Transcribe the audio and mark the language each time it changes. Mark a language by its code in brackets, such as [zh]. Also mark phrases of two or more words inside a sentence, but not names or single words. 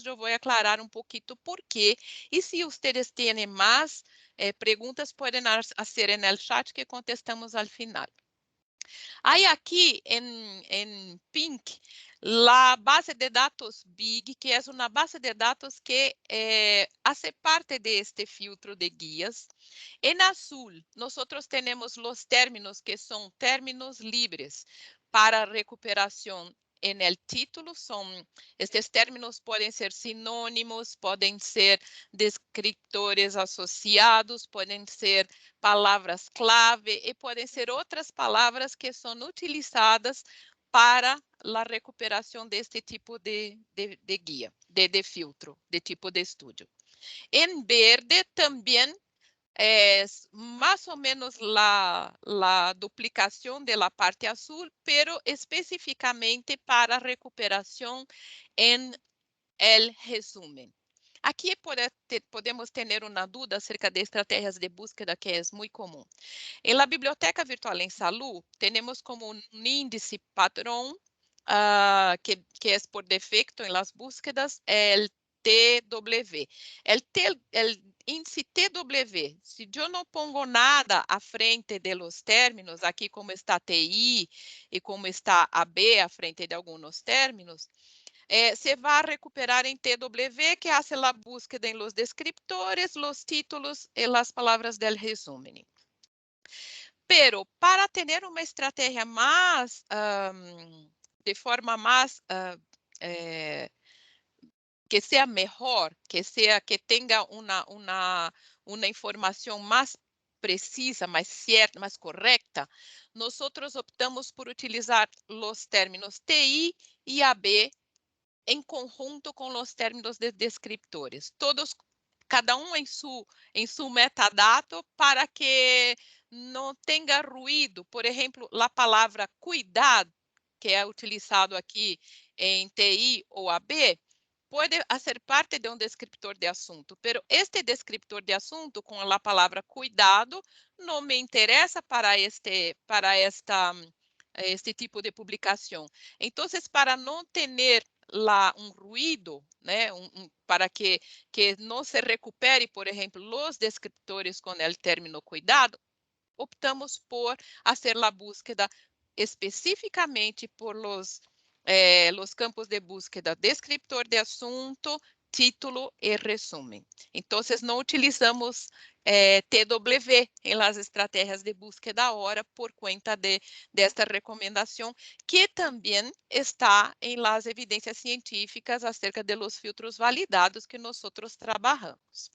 [pt] Eu vou aclarar um pouquinho por quê. E se vocês têm mais perguntas, podem fazer no chat que contestamos ao final. Aí aqui em pink, a base de dados BIG, que é uma base de dados que [es] hace parte de este [pt] filtro de guias. Em azul, nós temos os términos que são términos livres para recuperação [es] en el título. [pt] Estes términos podem ser sinônimos, podem ser descriptores associados, podem ser palavras-clave e podem ser outras palavras que são utilizadas para a recuperação deste tipo de guia, de filtro, de tipo de estudo. Em verde também [es] más o menos la duplicación de la parte azul, pero específicamente para recuperación en el resumen. [pt] Aqui podemos ter uma dúvida acerca de estratégias de búsqueda que é muito comum. Em la Biblioteca Virtual em Salud, temos como um índice padrão que é [es] por defecto [pt] em [es] las búsquedas, el TW. El índice TW, [pt] se eu não pongo nada à frente [es] de los términos, [pt] aqui como está TI e como está AB à frente de alguns términos, se vai recuperar em TW, que [es] hace la búsqueda en los descriptores, los títulos y las palabras del resumen. Pero para tener [pt] uma estratégia mais, de forma mais, que seja melhor, que tenha uma informação mais precisa, mais certa, mais correta, nós optamos por utilizar os términos TI e AB em conjunto com os términos de descriptores, cada um em seu metadato, para que não tenha ruído. Por exemplo, a palavra cuidado, que é utilizado aqui em TI ou AB, pode ser parte de um descriptor de assunto, pero este descriptor de assunto com a palavra cuidado não me interessa para este tipo de publicação. Então, para não ter um ruído, né, para que não se recupere, por exemplo, os descriptores com o término cuidado, optamos por fazer a búsqueda especificamente [es] por los campos de búsqueda [pt] descriptor de assunto, título e resumen. Então, não utilizamos TW em las estratégias de búsqueda agora por conta desta recomendação, que também está em las evidências científicas [es] acerca de los filtros validados [pt] que nós trabalhamos.